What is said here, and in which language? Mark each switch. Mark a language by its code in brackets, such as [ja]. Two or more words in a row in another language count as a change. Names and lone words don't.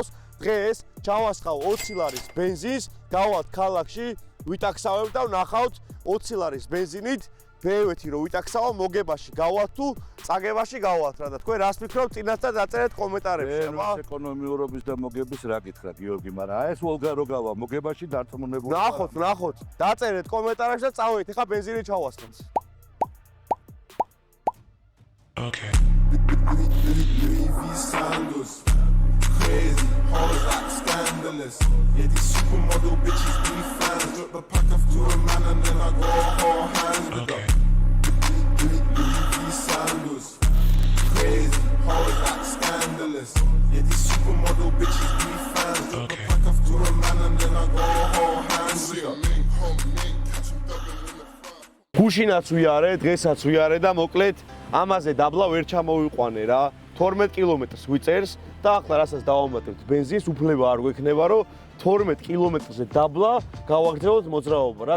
[ka] დღეს ჩავასხავ 20 ლარის ბენზინს, გავალთ ქალაქში, ვიტაქსავებ და ვნახავთ 20 ლარის ბენზინით BMW-ი რომ ვიტაქსავ, მოგებაში გავალთ თუ წაგებაში გავალთ რა და თქვენ რას ფიქრობთ, წინასწარ დაწერეთ კომენტარებში, აბა. ეკონომიურობის და მოგების რა გითხრა გიორგი, მაგრამ ეს ვოლგა რო გავა მოგებაში დარწმუნებული. ნახოთ, დაწერეთ კომენტარებში და წავედით, ეხა ბენზინი ჩავასხეთ. [en] Okay. Crazy, hard rock, scandalous. Yeah, these supermodel bitches be fans. Drop the pack off to a man and then I go all hands with Okay. these sandals. Crazy, hard rock, scandalous. Yeah, these supermodel bitches be fans. Drop the pack off to a man and then I go all hands with [ka] გუშინაც ვიარე, დღესაც ვიარე და მოკლედ ამაზე დაბლა ვერ ჩამოვიყვანე რა. 12 კილომეტრს ვიწერს და ახლა რასაც დავამატებთ ბენზინს, უფლება არ გვექნება, რომ 12 კილომეტრზე დაბლა გავაგრძელოთ მოძრაობა რა.